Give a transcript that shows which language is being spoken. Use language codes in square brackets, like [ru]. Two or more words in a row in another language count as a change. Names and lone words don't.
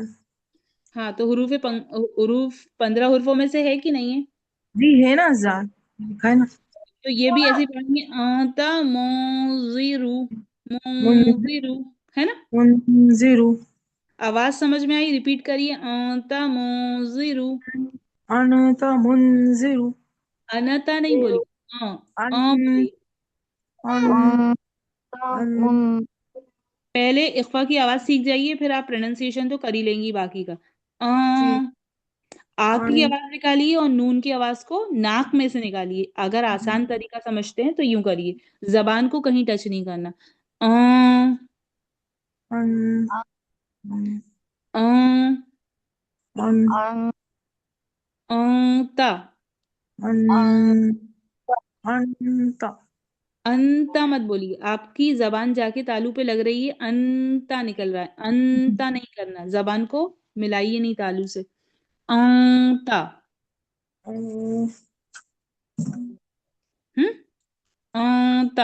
[hi] हाँ, तो हुरूफ 15 हुर्फों में से है कि नहीं है? जी है ना, जाल लिखा है ना। तो ये भी ऐसे पढ़ेंगे, [ar] أنت منذر, मुन- [hi] मोजिरू, है ना? [ar] मुंजिरु [hi] आवाज समझ में आई? रिपीट करिए, [ar] أنت منذر. أنت منذر [hi] अनता नहीं बोली, अन बोली। अन अन पहले इख्फा की आवाज सीख जाइए, फिर आप प्रोनाउंसिएशन तो कर ही लेंगी बाकी का। जी की अन आवाज निकालिए और नून की आवाज को नाक में से निकालिए। अगर आसान तरीका समझते हैं तो यूं करिए, जबान को कहीं टच नहीं करना। अ, अन अ, अन ता। अन अनता अंता मत बोलिए, आपकी जबान जाके तालू पे लग रही है, अंता निकल रहा है। अंता नहीं करना, जबान को मिलाइए नहीं तालू से। अंता। अन- हम्म। ता।